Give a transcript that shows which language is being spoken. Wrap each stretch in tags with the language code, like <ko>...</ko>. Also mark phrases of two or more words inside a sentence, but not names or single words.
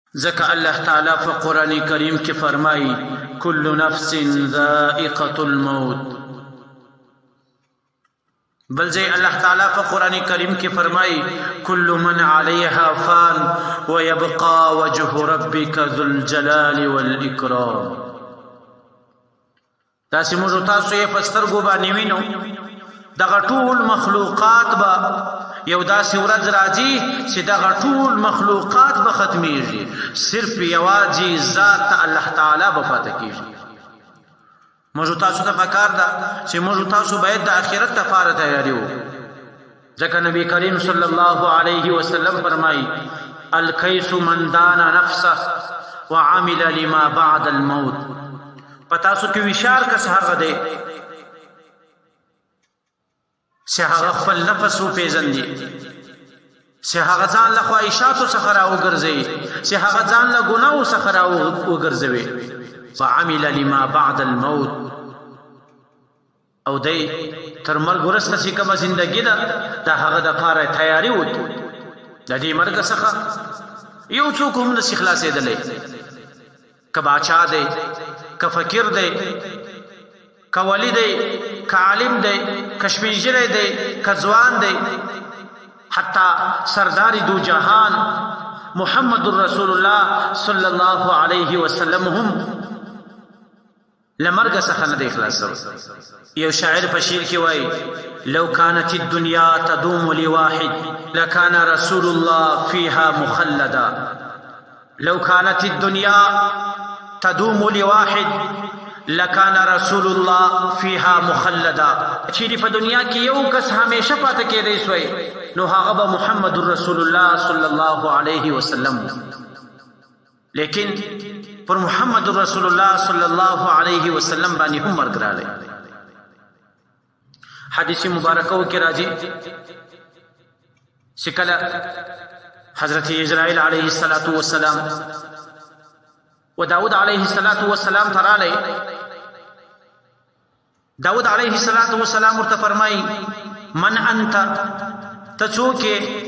<ps>ځکه الله تعالی په قرآن کریم کې فرمایي</ps> <ar>کل نفس ذائقة الموت.</ar> <ps>بل ځای الله تعالی په قرآن کریم کې فرمایي</ps> <ar>کل من علیها فان ويبقى وجه ربك ذو الجلال والإکرام.</ar> <ps>داسې موږ تاسو یې په سترګو باندې وینو دغه ټول مخلوقات به یو داسې ورځ راځي چې دغه ټول مخلوقات به ختمیږي، صرف یوازې ذات الله تعالی به پاتې کېږي. موږ تاسو ته پکار ده چې موږ تاسو باید د آخرت لپاره تیاری وکړو، ځکه نبی کریم صلی الله علیه وسلم فرمایي</ps> <ar>الکیس من دان نفسه وعمل لما بعد الموت.</ar> <ps>په تاسو کې وشار کس هغه دی چې هغه خپل نفس وپېژني، چې هغه ځان له خواهشاتو څخه راوګرځوي، چې هغه ځان له ګناهو څخه راوګرځوي.</ps> <ar>فعمل لما بعد الموت،</ar> <ps>او دی تر مرګ وروسته چې کومه زندګي ده د هغه دپاره تیاري وکړي. د دې مرګ څخه یو څوک هم نشي خلاصېدلی، که باچا دی، که فقیر دی، که ولی دی، که عالم دی، که سپین ږیری دی، که ځوان دی، حتی سردار دو جهان محمد رسول الله صلی الله علیه وسلم هم لمرګ څخه نه دی خلاصوي. یو شاعر په شعر کې وایي</ps> <ar>لو كانت الدنيا تدوم لواحد لكان رسول الله فيها مخلدا. لو كانت الدنيا تدوم لواحد لكان رسول الله فيها مخلدا.</ar> <ps>چیرې په دنیا کې یو کس همیشه پاتې کېدی سوی نو هغه به محمد رسول الله صلی الله علیه وسلم. لیکن پر محمد رسول الله صلی الله علیه وسلم باندې هم مرګ راغلی. حدیث مبارکو کې راځي چې کله حضرت اسرائیل علیه السلام و داود علیه السلام ته راغلی، داود علیه السلام ورته فرمایي</ps> <ar>من انت،</ar> <ps>ته څوک یې؟</ps>